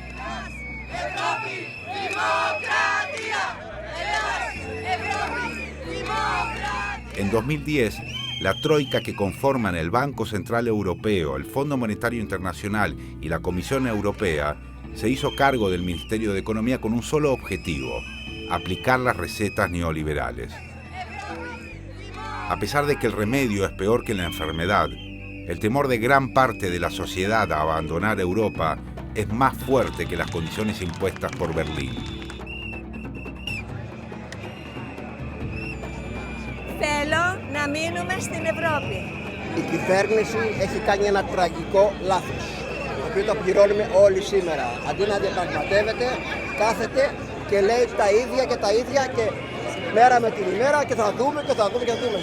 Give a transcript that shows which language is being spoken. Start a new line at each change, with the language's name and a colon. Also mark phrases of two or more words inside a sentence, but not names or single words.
Spanish: En 2010, la troika que conforman el Banco Central Europeo, el Fondo Monetario Internacional y la Comisión Europea se hizo cargo del Ministerio de Economía con un solo objetivo: aplicar las recetas neoliberales. A pesar de que el remedio es peor que la enfermedad, el temor de gran parte de la sociedad a abandonar Europa es más fuerte que las condiciones impuestas por Berlín.
Greek: Θέλω να μείνουμε στην Ευρώπη. Η κυβέρνηση έχει κάνει ένα τραγικό λάθος, το οποίο το πληρώνουμε όλοι σήμερα. Αντί να διαπραγματεύεται, κάθεται και λέει τα ίδια και τα ίδια και μέρα με την ημέρα και θα δούμε και θα δούμε και θα δούμε.